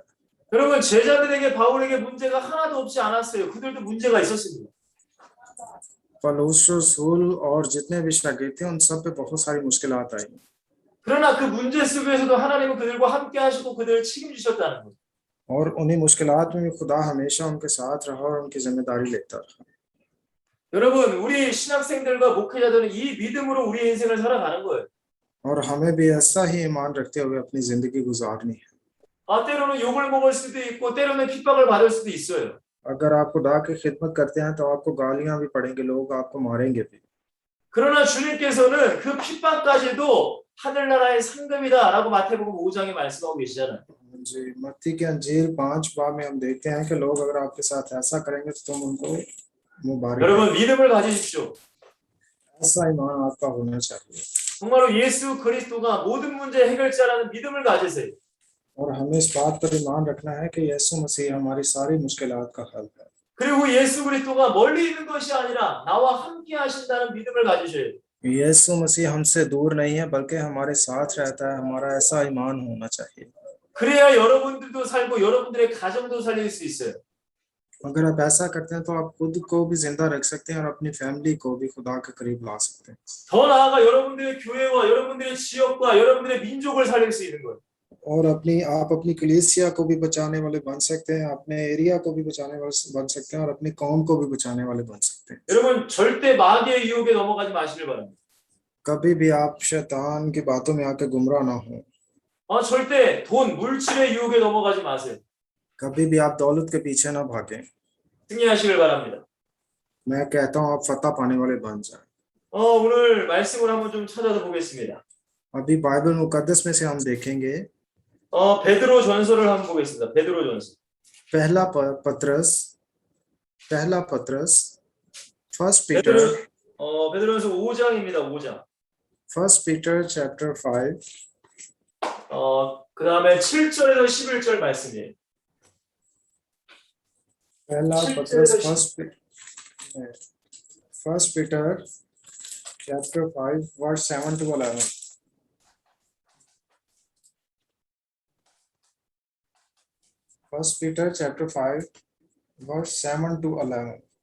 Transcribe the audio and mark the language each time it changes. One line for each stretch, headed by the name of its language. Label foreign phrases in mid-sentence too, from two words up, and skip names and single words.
Korean: 여러분 제자들에게 바울에게 문제가 하나도 없지 않았어요. 그들도 문제가 있었습니다.
Urdu: پولس رسول اور جتنے بھی شاگرد تھے ان سب پہ بہت ساری مشکلات آئی,
Korean: 그러나 그 문제 속에서도 하나님은 그들과 함께 하시고 그들을 책임지셨다는 거예요.
Urdu: اور انہی مشکلات میں بھی خدا ہمیشہ ان کے ساتھ رہا اور ان کی ذمہ داری لیتا رہا.
Korean: 여러분 우리 신학생들과 목회자들은 이 믿음으로 우리 인생을 살아가는 거예요.
Urdu: اور ہمیں بھی ایسا ہی ایمان رکھتے ہوئے اپنی زندگی گزارنی ہے.
Korean: 때로는 욕을 먹을 수도 있고 때로는 핍박을 받을 수도 있어요.
Urdu: اگر آپ خدا کی خدمت کرتے ہیں تو آپ کو گالیاں بھی پڑیں گی، لوگ آپ کو ماریں گے بھی.
Korean: 그러나 주님께서는 그 핍박까지도 하늘나라의 상급이다라고 마태복음 5장에 말씀하고 계시잖아요.
Urdu: جی، متی کے انجیر 5 باب میں ہم دیکھتے ہیں کہ لوگ اگر آپ کے ساتھ ایسا کریں گے تو تم ان کو مبارک.
Korean: 여러분 믿음을 가지십시오.
Urdu: ایسا ایمان آپ کا ہونا چاہیے.
Korean: 정말로 예수 그리스도가 모든 문제 해결자라는 믿음을 가지세요.
Urdu: اور ہمیں اس بات پر ایمان رکھنا ہے کہ یسوع مسیح ہماری ساری مشکلات کا حل ہے.
Korean: 그리고 예수 그리스도가 멀리 있는 것이 아니라 나와 함께 하신다는 믿음을 가지셔야 돼요.
Urdu: یسوع مسیح ہم سے دور نہیں ہے بلکہ ہمارے ساتھ رہتا ہے، ہمارا ایسا ایمان ہونا چاہیے.
Korean: 그래야 여러분들도 살고 여러분들의 가정도 살릴 수 있어요.
Urdu: اگر آپ ایسا کرتے ہیں تو آپ خود کو بھی زندہ رکھ سکتے ہیں اور اپنی فیملی کو بھی خدا کے قریب لا سکتے ہیں.
Korean: 더 나아가 여러분들의 교회와 여러분들의 지역과 여러분들의 민족을 살릴 수 있는 거예요.
Urdu: اور آپ اپنی کلیسیا کو بھی بچانے والے بن سکتے ہیں، اپنے ایریا کو بھی بچانے والے بن سکتے ہیں اور اپنی قوم کو بھی بچانے والے بن سکتے ہیں.
Korean: 여러분 절대 마귀의 유혹에 넘어가지 마시길 바랍니다.
Urdu: کبھی بھی آپ شیطان کی باتوں میں آکے گمراہ نہ ہو.
Korean: 절대 돈, 물질의 유혹에 넘어가지 마세요.
Urdu: کبھی بھی آپ دولت کے پیچھے نہ بھاگیں.
Korean: 승리하시길 바랍니다.
Urdu: میں کہتا ہوں آپ فتح پانے والے بن جائیں.
Korean: 오늘 말씀을 한번 좀 찾아서 보겠습니다.
Urdu: ابھی بائبل مقدس میں سے ہم دیکھیں گے
Korean: 베드로 전서를 한번 보겠습니다. 베드로 전서.
Urdu: पहला पत्रस फर्स्ट पीटर
Korean: 베드로전서 5장입니다. 5장.
English: First Peter chapter 5
Korean: 그다음에 7절에서 11절 말씀이에요.
English: पहला पत्रस First Peter chapter 5 verse 7 to 11. फर्स्ट पीटर चैप्टर 5 वर्स 7 to 11।